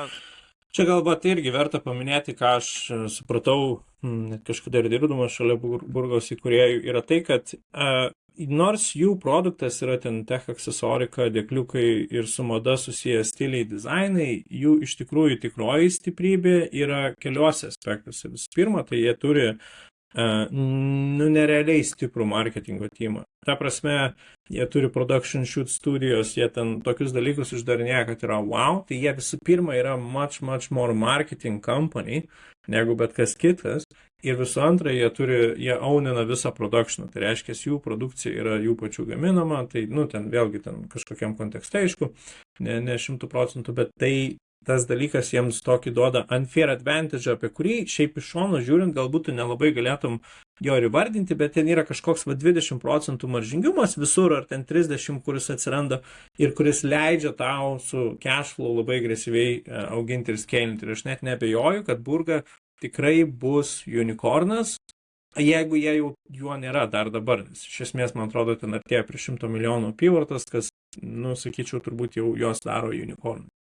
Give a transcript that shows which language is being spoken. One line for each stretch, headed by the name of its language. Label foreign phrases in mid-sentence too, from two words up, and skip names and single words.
Lithuanian: Čia galbūt irgi verta paminėti, ką aš supratau, net kažkada ir dirbdamas šalia Burgos įkūrėjų, yra tai, kad nors jų produktas yra ten tech aksesorika, dėkliukai ir su mada susiję stiliai, dizainai, jų iš tikrųjų tikroji stiprybė yra keliuose aspektuose. Visų pirma, tai jie turi nerealiai stiprų marketingo teamą. Ta prasme, jie turi
English: production shoot
Lithuanian: studijos, jie ten tokius dalykus išdarinėja, kad yra wow, tai jie visų pirma yra
English: much more marketing company
Lithuanian: negu bet kas kitas. Ir visų antra, jie aunina visą produkciją, tai reiškia, jų produkcija yra jų pačių gaminama, tai, ten vėlgi kažkokiam kontekste, aišku, ne 100%, bet tai tas dalykas jiems tokį duoda
English: unfair advantage,
Lithuanian: apie kurį šiaip iš šono žiūrint, galbūt tu nelabai galėtum jo ir įvardinti, bet ten yra kažkoks 20% maržingumas visur, ar ten 30%, kuris atsiranda ir kuris leidžia tau su
English: cash flow
Lithuanian: labai agresyviai auginti ir scalinti. Ir aš net neabejoju, kad Burga tikrai bus unicornas, jeigu jie jau juo nėra dar dabar. Iš esmės, man atrodo, ten artėja prie 100 milijonų apyvartos, kas, sakyčiau, turbūt jau jos daro unicorną.